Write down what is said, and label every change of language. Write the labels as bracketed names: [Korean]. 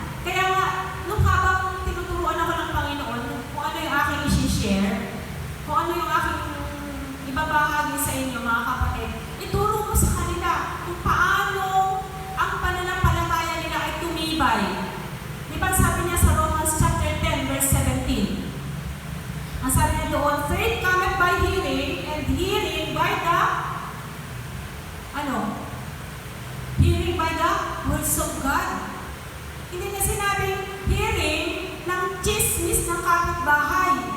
[Filipino] Kaya nga, nung habang tinuturuan ako ng Panginoon, kung ano yung aking isi-share, kung ano yung aking ibabahagi sa inyo mga kapatid, ituro mo sa kanila kung paano ang pananampalataya nila ay tumibay. Di ba sabi niya sa Romans chapter 10 verse 17? Ang sabi niya doon, [English] faith cometh by hearing, and hearing by the hearing by the words of God. [Filipino] Hindi niya sinabing hearing ng chismis ng kapitbahay.